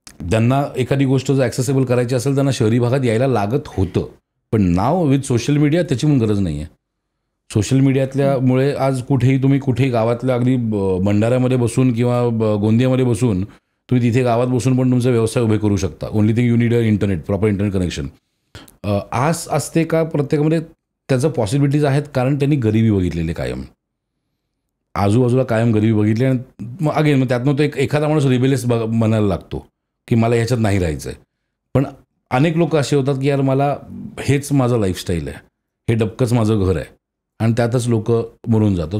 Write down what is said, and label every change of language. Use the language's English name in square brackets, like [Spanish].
[Marathi] त्यांना एखादी गोष्ट जर ॲक्सेसेबल करायची असेल त्यांना शहरी भागात यायला लागत होतं. पण नाव विथ सोशल मीडिया त्याची पण गरज नाही आहे. सोशल मीडियातल्यामुळे आज कुठेही गावातल्या अगदी भंडाऱ्यामध्ये बसून किंवा गोंदियामध्ये बसून तुम्ही तिथे गावात बसून पण तुमचा व्यवसाय उभे करू शकता. [English] Only thing you need internet, proper internet connection. [Marathi] आस असते का प्रत्येकामध्ये, त्याचं पॉसिबिलिटीज आहेत कारण त्यांनी गरिबी बघितलेली कायम, आजूबाजूला कायम गरिबी बघितली. आणि मग त्यातनं तो एखादा माणूस रिबेलियस म्हणायला लागतो की मला ह्याच्यात नाही राहायचं आहे. पण अनेक लोक असे होतात की यार मला हेच माझं लाईफस्टाईल आहे, हे डबकंच माझं घर आहे, आणि त्यातच लोक मरून जातात.